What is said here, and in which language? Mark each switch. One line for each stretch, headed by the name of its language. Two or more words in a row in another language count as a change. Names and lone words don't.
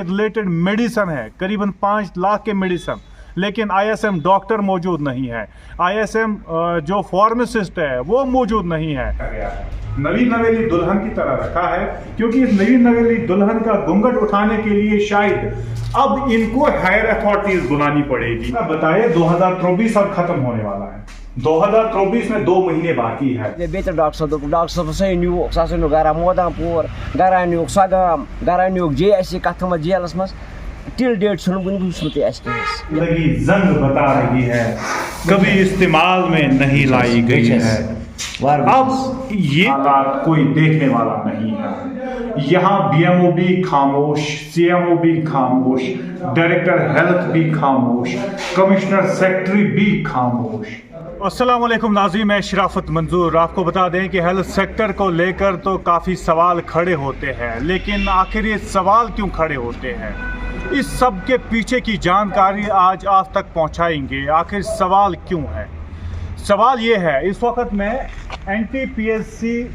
Urdu: ریلیٹڈ میڈیسن ہے قریباً 5 لاکھ کے میڈیسن لیکن ISM ڈاکٹر موجود نہیں ہے ISM جو فارماسسٹ ہے وہ موجود نہیں ہے نوی نویلی دلہن کی طرح رکھا ہے کیونکہ اس نوی نویلی دلہن کا گھونگھٹ اٹھانے کے لیے شاید اب ان کو
English: higher authorities
Urdu: بنانی پڑے گی بتائے 2024 اب ختم ہونے والا ہے 2024 میں 2 مہینے باقی ہے
Kashmiri: بیتر ڈاکٹر صٲب دوٚپُکھ ڈاکٹر صٲب ہسا نیوٗکھ سُہ ہسا نیوٗکھ گرا مودام پوٗر گرا نیوٗکھ سۄ گام گرا نیوٗکھ JSC کتھ تھٲومٕژ جیلس منٛز
English: till date
Kashmiri: چھُنہٕ وُنہِ وٕچھمُتٕے اَسہِ کینٛہہ
Urdu: لگی زنگ بتا رہی ہے کبھی استعمال میں نہیں لائی گئی ہے اب یہ حالات کوئی دیکھنے والا نہیں ہے یہاں BMO بھی خاموش CMO بھی خاموش
English: director health
Urdu: بھی خاموش
English: commissioner secretary
Urdu: بھی خاموش السلام علیکم ناظرین میں شرافت منظور آپ کو بتا دیں کہ
English: health sector
Urdu: کو لے کر تو کافی سوال کھڑے ہوتے ہیں لیکن آخر یہ سوال کیوں کھڑے ہوتے ہیں اس سب کے پیچھے کی جانکاری آج آپ تک پہنچائیں گے آخر سوال کیوں ہے سوال یہ ہے اس وقت میں NTPSC